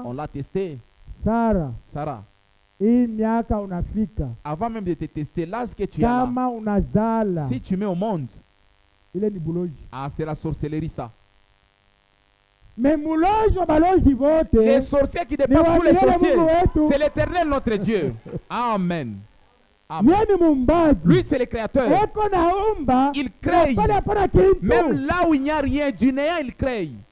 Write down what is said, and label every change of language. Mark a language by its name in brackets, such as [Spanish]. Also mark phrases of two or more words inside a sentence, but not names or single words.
[French] On l'a testé. Sarah. [Swahili] Hii miaka unafika. [French] Avant même de te tester, l'âge que tu as là, [Swahili] kama unazala. [French] si tu mets au monde, [Swahili] ile ni buloji. [French] Ah, c'est la sorcellerie ça. [Swahili] Mais muloji wa baloji vote. [French] Les sorciers qui dépassent tous les sorciers, c'est l'Éternel notre Dieu. Amen. Amen. Lui, c'est le créateur. Il crée. Même là où il n'y a rien, du néant, il crée.